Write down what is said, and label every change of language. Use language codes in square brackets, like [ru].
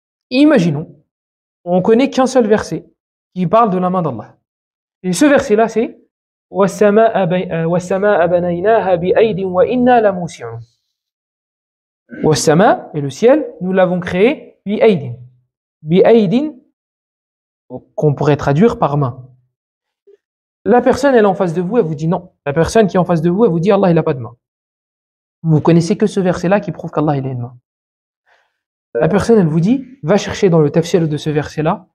[fr] Imaginons, on connaît qu'un seul verset qui parle de la main d'Allah. Et ce verset-là, c'est [ar] وَالسَّمَاءَ بَنَيْنَاهَا بِأَيْدٍ وَإِنَّا لَمُوسِعُونَ. وَالسَّمَاء, [fr] et le ciel, nous l'avons créé [ar] بِأَيْدٍ. بِأَيْدٍ, [fr] qu'on pourrait traduire par main. La personne, elle est en face de vous, elle vous dit non. La personne qui est en face de vous, elle vous dit Allah, il n'a pas de main. Vous connaissez que ce verset-là qui prouve qu'Allah, il a une main. La personne, elle vous dit, va chercher dans le tafsir de ce verset-là.